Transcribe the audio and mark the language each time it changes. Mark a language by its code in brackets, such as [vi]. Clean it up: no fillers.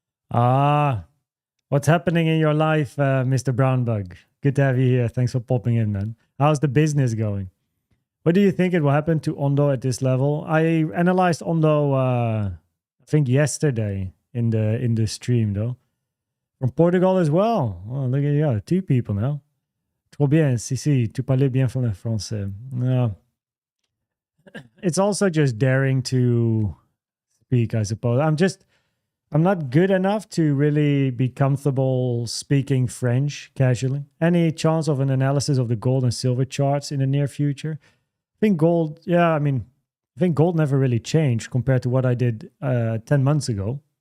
[en] What's happening in your life, Mr. Brownbug? Good to have you here. Thanks for popping in, man. How's the business going? What do you think it will happen to Ondo at this level? I analyzed Ondo, I think yesterday in the stream, though. From Portugal as well. Oh, look at you, 2 people now. [fr] Trop bien, si, tu parlais bien français. [en] No. It's also just daring to speak, I suppose. I'm not good enough to really be comfortable speaking French casually. Any chance of an analysis of the gold and silver charts in the near future? I think gold, I think gold never really changed compared to what I did 10 months ago.